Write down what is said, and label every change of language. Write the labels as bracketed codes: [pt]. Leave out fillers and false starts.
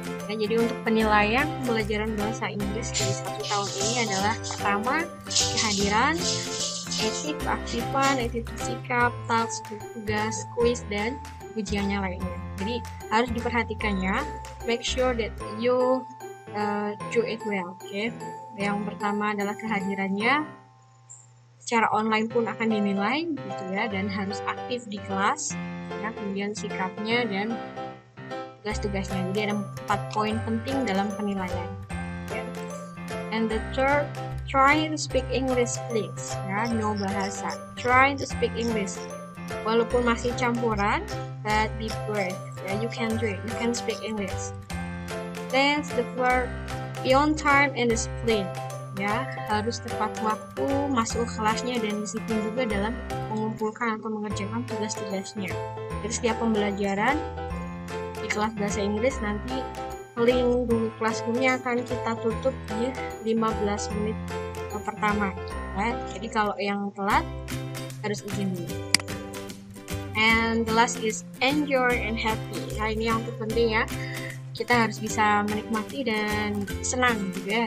[id] Ya, jadi untuk penilaian pembelajaran bahasa Inggris di 1 tahun ini adalah pertama kehadiran, etik, keaktifan, attitude sikap, touch, tugas, quiz, dan ujiannya lainnya. Jadi harus diperhatikannya. [en] Make sure that you do it well. Okay? [id] Yang pertama adalah kehadirannya. Secara online pun akan dinilai, gitu ya, dan harus aktif di kelas. Ya, kemudian sikapnya dan tugas-tugasnya. Jadi ada 4 poin penting dalam penilaian. Okay? [en] And the third, try to speak English, please. Ya, no bahasa. Try to speak English. [id] Walaupun masih campuran, [en] but be brave. Yeah, you can do it. You can speak English. Then the fourth, be on time and discipline. [id] Ya, harus tepat waktu masuk kelasnya dan disiplin juga dalam mengumpulkan atau mengerjakan tugas-tugasnya. Jadi setiap pembelajaran di kelas bahasa Inggris nanti link Google Classroom-nya akan kita tutup di 15 menit pertama. Ya. Jadi kalau yang telat harus izin dulu. [en] And the last is enjoy and happy. [id] Nah, ini yang terpenting ya. Kita harus bisa menikmati dan senang juga ya.